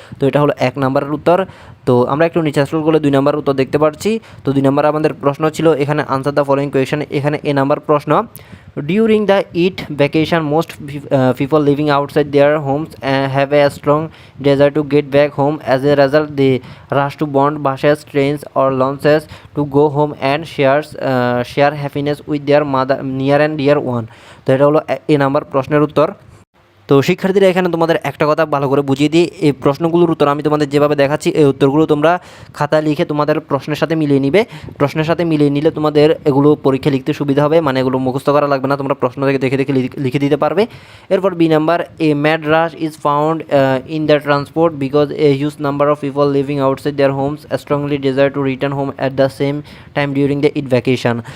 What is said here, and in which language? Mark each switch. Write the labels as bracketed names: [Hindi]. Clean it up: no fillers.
[Bangla] তো এটা হলো 1 নাম্বারের উত্তর। তো আমরা একটু নিচে স্ক্রল করলে 2 নাম্বার উত্তর দেখতে পাচ্ছি। তো 2 নাম্বার আমাদের প্রশ্ন ছিল এখানে [English] Answer the following question. [Bangla] এখানে এ নাম্বার প্রশ্ন, [English] During the Eid vacation most people living outside their homes have a strong desire to get back home. As a result, they rush to bond buses, trains, or launches to go home and share happiness with their mother, near and dear one. [Bangla] তো এটা হলো এ number প্রশ্নের উত্তর। তো শিক্ষার্থীরা এখানে তোমাদের একটা কথা ভালো করে বুঝিয়ে দিই, এই প্রশ্নগুলোর উত্তর আমি তোমাদের যেভাবে দেখাচ্ছি এই উত্তরগুলো তোমরা খাতায় লিখে তোমাদের প্রশ্নের সাথে মিলিয়ে নিবে। প্রশ্নের সাথে মিলিয়ে নিলে তোমাদের এগুলো পরীক্ষা লিখতে সুবিধা হবে, মানে এগুলো মুখস্থ করা লাগবে না, তোমরা প্রশ্ন থেকে দেখে দেখে লিখে দিতে পারবে। এরপর B number, [English] A mad rush is found in the transport because a huge number of people living outside their homes strongly desire to return home at the same time during the Eid vacation.